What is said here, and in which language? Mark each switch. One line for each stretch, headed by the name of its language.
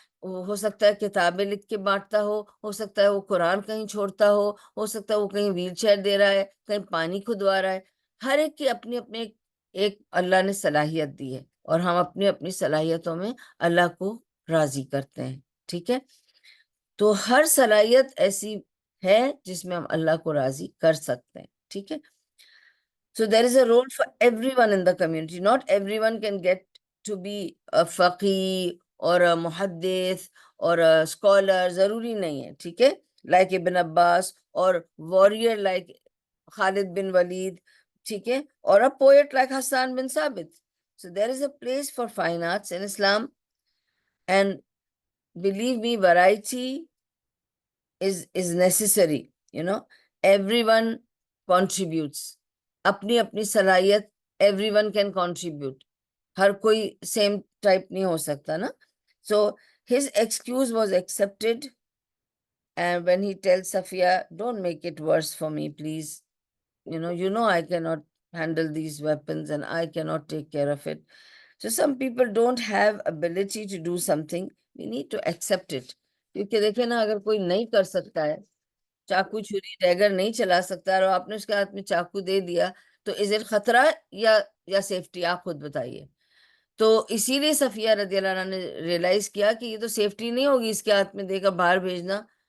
Urdu: ہو سکتا ہے کتابیں لکھ کے بانٹتا ہو سکتا ہے وہ قرآن کہیں چھوڑتا ہو سکتا ہے وہ کہیں ویل چیئر دے رہا ہے, کہیں پانی کھدوا رہا ہے. ہر ایک کی اپنی اپنی ایک اللہ نے صلاحیت دی ہے, اور ہم اپنی اپنی صلاحیتوں میں اللہ کو راضی کرتے ہیں, ٹھیک ہے. تو ہر صلاحیت ایسی ہے جس میں ہم اللہ کو راضی کر سکتے ہیں, ٹھیک ہے.
English: So there is a role for everyone in the community. Not everyone can get to be a faqih or a muhaddith or a scholar.
Urdu: ضروری نہیں ہے, ٹھیک ہے.
English: Like Ibn Abbas, or warrior like Khalid bin Walid,
Urdu: ٹھیک ہے,
English: or a poet like Hassan bin Sabit. So there is a place for fine arts in Islam, and believe me, variety is necessary, you know. Everyone contributes.
Urdu: اپنی اپنی صلاحیت
English: everyone can contribute.
Urdu: ہر کوئی
English: same type
Urdu: نہیں ہو سکتا نا.
English: So his excuse was accepted, and when he tells Safiya, don't make it worse for me, please. You know I cannot handle these weapons and I cannot take care of it. So some people don't have ability to do something. We need to accept it.
Urdu: کیونکہ دیکھیں نا، اگر کوئی نہیں کر سکتا ہے، چاقو چھری ڈیگر نہیں چلا سکتا اور آپ نے اس کے ہاتھ میں چاقو دے دیا، تو
English: is it
Urdu: خطرہ یا سیفٹی؟ آپ خود بتائیے. تو اسی لیے صفیہ رضی اللہ عنہ نے ریئلائز کیا کہ یہ تو سیفٹی نہیں ہوگی اس کے ہاتھ میں دے کر باہر بھیجنا.